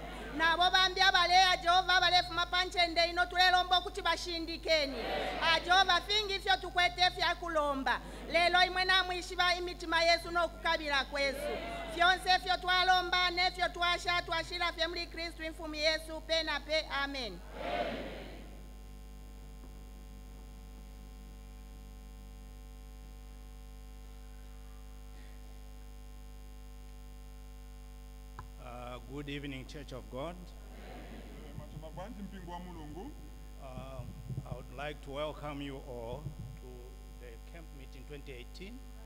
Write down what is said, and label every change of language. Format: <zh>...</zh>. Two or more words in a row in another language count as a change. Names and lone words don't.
<bem>Nabo bambi abalea Jehova abalefu mapanchende ino tulelomba okuti bashindikeni. Jehova fingi fyo tukwete fya kulomba. Lelo imwe namwishiba imitima Yesu no kukabila kwesu. Fyonse fyo twalomba nefyo twasha twashira fye muli Kristu infumi Yesu pe na pe. Amen.</bem> <en>Good evening, Church of God. I would like to welcome you all to the camp meeting 2018.</en>